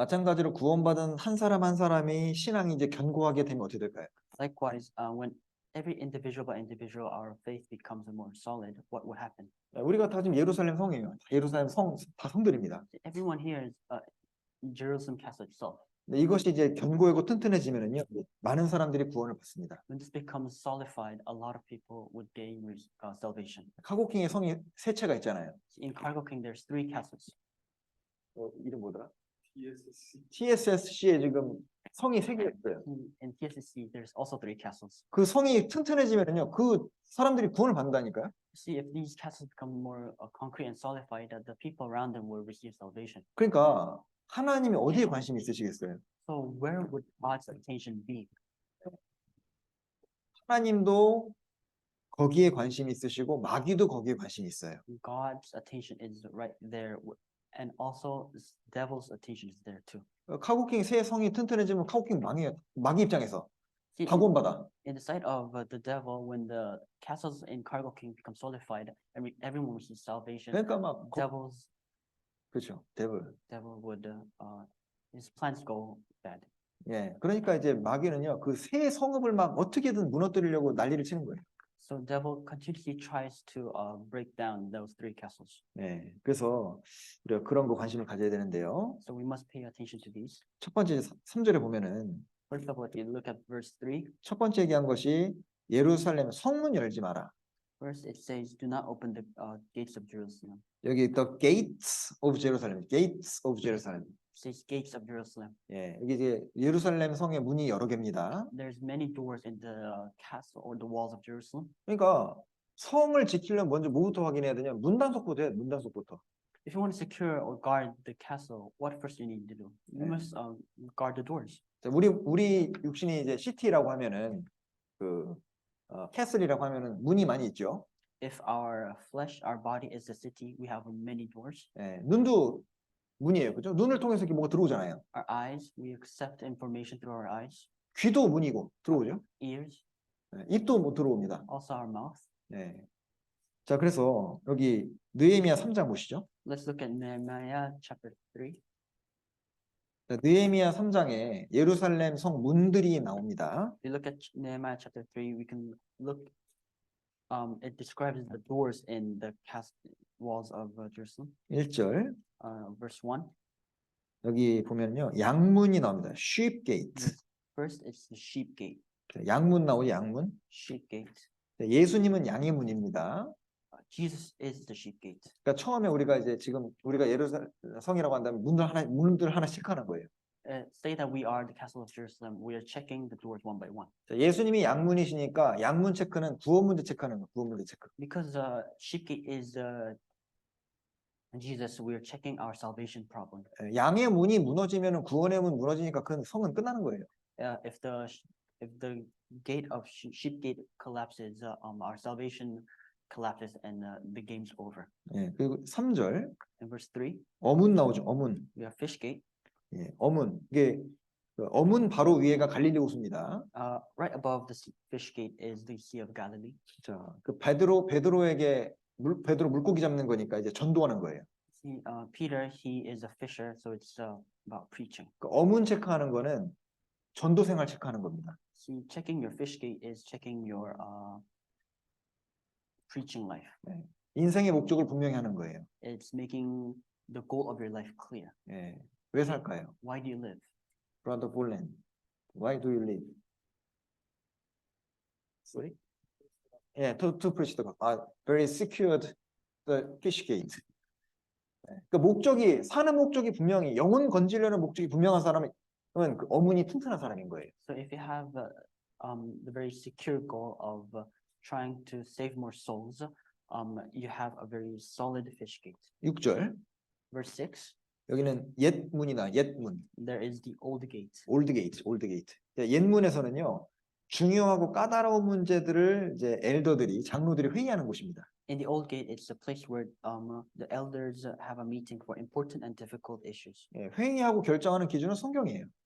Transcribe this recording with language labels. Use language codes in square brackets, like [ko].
[ko] 마찬가지로 구원받은 한 사람 한 사람이 신앙이 이제 견고하게 되면 어떻게 될까요? [en] Likewise, when every individual by individual, our faith becomes more solid, what would happen? [ko] 우리가 다 지금 예루살렘 성이에요. 예루살렘 성 다 성들입니다. [en] Everyone here is Jerusalem castle itself. [ko] 네, 이것이 이제 견고하고 튼튼해지면은요, 많은 사람들이 구원을 받습니다. [en] When this becomes solidified, a lot of people would gain salvation. [ko] 카고킹의 성이 세 채가 있잖아요. [en] In Cargo King, there's 3 castles. [ko] 이름 뭐더라? TSSC에 지금 성이 세 개가 있어요. [en] In TSC, there's also 3 castles. [ko] 그 성이 튼튼해지면은요, 그 사람들이 구원을 받는다니까요. [en] See, if these castles become more concrete and solidified, the people around them will receive salvation. [ko] 그러니까 하나님이 어디에 관심이 있으시겠어요? [en] So where would God's attention be? [ko] 하나님도 거기에 관심이 있으시고 마귀도 거기에 관심이 있어요. [en] God's attention is right there, and also the devil's attention is there too. [ko] 카고킹 새 성이 튼튼해지면 카고킹 망해요. 마귀 입장에서 [en] See, [ko] 다 구원받아. [en] in the sight of the devil, when the castles in Cargo King become solidified, everyone receives salvation. [ko] 그러니까 막 그렇죠. devil [en] would his plans go bad. [ko] 예, 그러니까 이제 마귀는요 그 새 성읍을 막 어떻게든 무너뜨리려고 난리를 치는 거예요. [en] So devil continuously tries to break down those 3 castles. [ko] 네, 그래서 우리가 그런 거 관심을 가져야 되는데요. [en] So we must pay attention to these. [ko] 첫 번째 3절에 보면은 [en] First of all, if you look at verse 3, [ko] 첫 번째 얘기한 것이 예루살렘 성문 열지 마라. [en] first it says, "Do not open the gates of Jerusalem." [ko] 여기 [en] the gates of Jerusalem, gates of Jerusalem. It says gates of Jerusalem. [ko] 예, 이게 이제 예루살렘 성의 문이 여러 개입니다. [en] There's many doors in the castle or the walls of Jerusalem. [ko] 그러니까 성을 지키려면 먼저 뭐부터 확인해야 되냐? 문단속부터 해, 문단속부터. [en] If you want to secure or guard the castle, what first you need to do? You must guard the doors. [ko] 자, 우리 육신이 이제 시티라고 하면은 그 캐슬이라고 하면은 문이 많이 있죠. [en] If our flesh, our body is the city, we have many doors. [ko] 예, 눈도 문이에요, 그죠? 눈을 통해서 이렇게 뭐가 들어오잖아요. [en] Our eyes, we accept information through our eyes. [ko] 귀도 문이고 들어오죠. [en] Ears, [ko] 예, 입도 뭐 들어옵니다. [en] also our mouth. [ko] 예. 자, 그래서 여기 느헤미야 3장 보시죠. [en] Let's look at Nehemiah chapter 3. [ko] 자, 느헤미야 3장에 예루살렘 성 문들이 나옵니다. [en] If you look at Nehemiah chapter 3, we can look, it describes the doors in the walls of Jerusalem. [ko] 1절 [en] Verse 1. [ko] 여기 보면요 양문이 나옵니다. [en] sheep gate. First, it's the sheep gate. [ko] 양문 나오죠, 양문. [en] Sheep gate. [ko] 예수님은 양의 문입니다. [en] Jesus is the sheep gate. [ko] 그러니까 처음에 우리가 이제 지금 우리가 예루살렘 성이라고 한다면 문들 하나씩 하는 거예요. [en] Say that we are the castle of Jerusalem. We are checking the doors one by one. [ko] 자, 예수님이 양문이시니까 양문 체크는 구원 문제 체크하는 거, 구원 문제 체크. [en] Because sheep gate is And Jesus, we are checking our salvation problem. [ko] 양의 문이 무너지면 구원의 문 무너지니까 그 성은 끝나는 거예요. [en] If the gate of sheep gate collapses, our salvation collapses and the game's over. [ko] 예, 그리고 3절 [en] In verse 3, [ko] 어문 나오죠. 어문. [en] we have fish gate. [ko] 예, 어문. 이게 그 어문 바로 위에가 갈릴리 호수입니다. [en] Right above the fish gate is the Sea of Galilee. [ko] 자, 그 베드로에게 베드로 물고기 잡는 거니까 이제 전도하는 거예요. [en] Peter, he is a fisher, so it's about preaching. [ko] 그 어문 체크하는 거는 전도 생활 체크하는 겁니다. [en] See, checking your fish gate is checking your preaching life. [ko] 네. 인생의 목적을 분명히 하는 거예요. [en] It's making the goal of your life clear. [ko] 예. 왜 살까요? [en] Why do you live? Brother Bolen, why do you live? Sorry? Yeah, to preach the gospel. Very secured the fish gate. [ko] 그 목적이 사는 목적이 분명히 영혼 건지려는 목적이 분명한 사람은 그 어문이 튼튼한 사람인 거예요. [en] So if you have the very secure goal of trying to save more souls, you have a very solid fish gate. [ko] 6절. [en] Verse 6. [ko] 여기는 옛 문이나 옛 문. [en] There is the old gate. Old gate, old gate. [ko] 옛 문에서는요. 중요하고 까다로운 문제들을 이제 엘더들이 장로들이 회의하는 곳입니다. [en] In the old gate, it's a place where the elders have a meeting for important and difficult issues. [ko] 예, 회의하고 결정하는 기준은 성경이에요.